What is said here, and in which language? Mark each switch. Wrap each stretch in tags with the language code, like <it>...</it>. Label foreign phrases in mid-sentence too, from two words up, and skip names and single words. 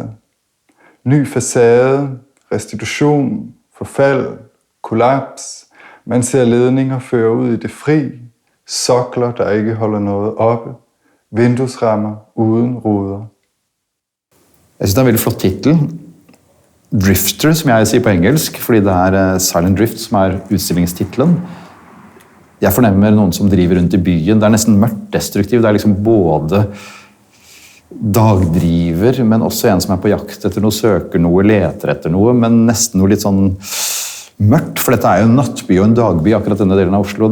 <da>Ny facade, restitution, forfald, kollaps. Man ser ledninger føre ud i det fri, sokler, der ikke holder noget oppe, vinduesrammer uden ruder.</da> <no>Jeg synes det er en veldig flott titel. Drifter, som jeg sier på engelsk, fordi det er Silent Drift som er utstillingstitlen. Jeg fornemmer noen som driver rundt i byen. Det er nesten mørkt destruktiv. Det er liksom både dagdriver, men også en som er på jakt etter noe, søker noe, leter etter noe, men nesten noe litt sånn mørkt, for dette er jo en nattby og en dagby, akkurat denne delen av Oslo.</no>